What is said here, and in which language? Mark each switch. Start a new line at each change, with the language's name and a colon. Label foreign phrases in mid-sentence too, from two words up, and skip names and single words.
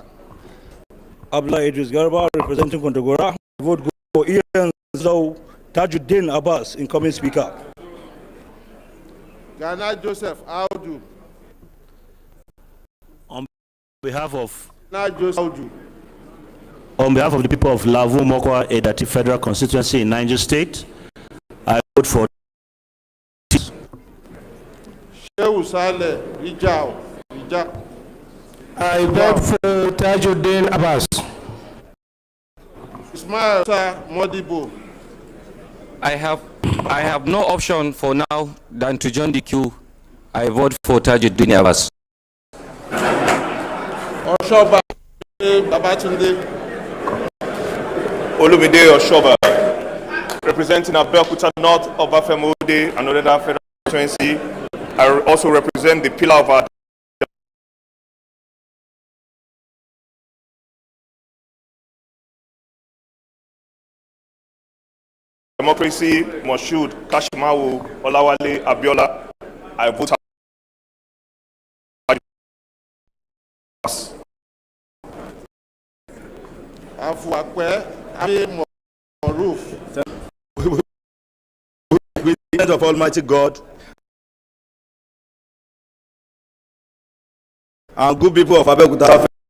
English: Abdullah Idris Garba, representing Kontagora. Vote go for ENDSears, Tajuddin Abbas, incoming speaker. Ghana Joseph Audu. On behalf of Ghana Joseph Audu. On behalf of the people of Lavu Mokwa Obi-Datti Federal Constituency in Niger State, I vote for Shehu Saleh Rijao. I vote for Tajuddin Abbas. Ismail Modibo. I have no option for now than to join the queue. I vote for Tajuddin Abbas. Oshoba Babatunde. Olumide Oshoba, representing Abeokuta North of Afemode and other federal constituency. I also represent the pillar of our democracy, Moshood Kashimawo Olawale Abiola. I vote Afuakwe Abe Moruf. with the hand of Almighty God and good people of Abeokuta.